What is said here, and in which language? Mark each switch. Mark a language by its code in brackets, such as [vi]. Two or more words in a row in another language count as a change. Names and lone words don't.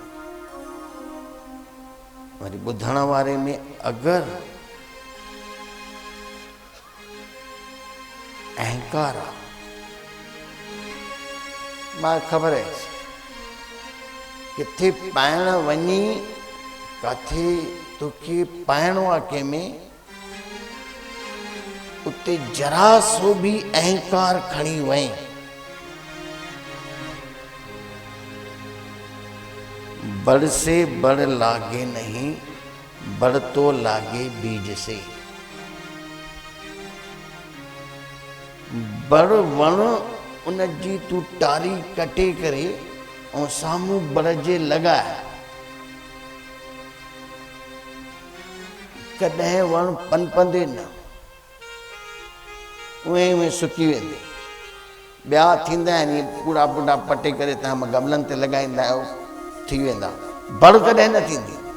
[sd] वरी ॿुधण वारे में अगरि अहंकार आहे, मां ख़बर आहे किथे पाइण वञी, किथे तोखे पाइणो आहे कंहिंमें, उते जरा सो बि अहंकार खणी वई, [hi] बड़ से बड़ लागे नहीं, बड़ तो लागे बीज से। [sd] बड़ वण उन जी तू टारी कटे करे ऐं साम्हूं बड़ जे लॻाए, कॾहिं वण पनपंदे न, उहे में सुकी वेंदे। ॿिया थींदा आहिनि पूरा पूरा पटे करे तव्हां गमलनि ते लॻाईंदा आहियो, थी वेंदा, बड़ कॾहिं न थींदी।